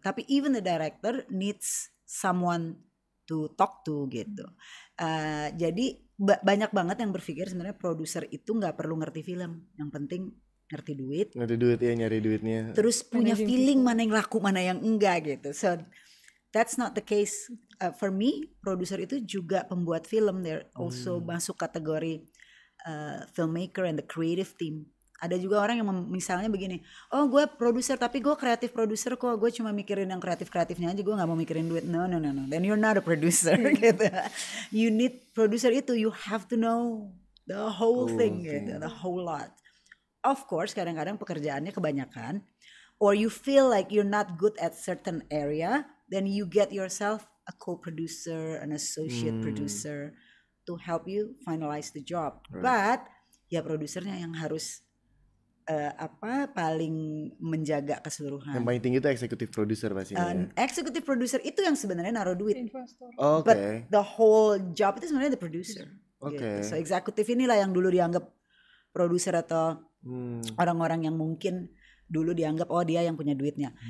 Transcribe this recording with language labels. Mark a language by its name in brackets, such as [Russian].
[English] Tapi even the director needs someone to talk to gitu. [Indonesian] Jadi banyak banget yang berpikir sebenarnya produser itu nggak perlu ngerti film, yang penting ngerti duit ya, nyari duitnya, terus punya feeling mana yang laku mana yang enggak gitu. [English] So that's not the case for me. [Indonesian] Produser itu juga pembuat film, they're also masuk kategori filmmaker and the creative team. Ada juga orang yang misalnya begini, oh gue produser tapi gue kreatif produser kok, gue cuma mikirin yang kreatifnya aja, gue nggak mau mikirin duit. [English] No, then you're not a producer gitu. You need producer itu, you have to know the whole thing gitu, the whole lot. Of course kadang-kadang pekerjaannya kebanyakan, or you feel like you're not good at certain area, then you get yourself a co-producer, an associate producer to help you finalize the job. [Indonesian] But ya produsernya yang harus paling menjaga keseluruhan. Yang paling tinggi itu executive producer pastinya. Executive producer itu yang sebenarnya naruh duit. [English] But the whole job itu sebenarnya the producer. Gitu. [Indonesian] So executive inilah yang dulu dianggap produser atau orang-orang yang mungkin dulu dianggap oh dia yang punya duitnya.